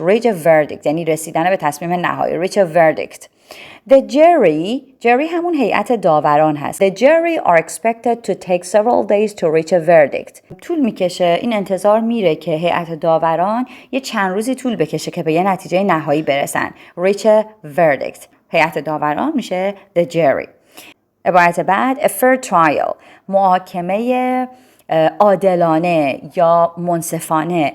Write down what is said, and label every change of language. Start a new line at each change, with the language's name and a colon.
English: reach a verdict
Persian: یعنی رسیدن به تصمیم نهایی.
English: reach a verdict. The jury
Persian: همون هیئت داوران هست.
English: The jury are expected to take several days to reach a verdict.
Persian: طول میکشه، این انتظار میره که هیئت داوران یه چند روزی طول بکشه که به یه نتیجه نهایی برسن.
English: reach a verdict.
Persian: هیئت داوران میشه the jury. عبارت بعد
English: a fair trial
Persian: محاکمه عادلانه یا منصفانه.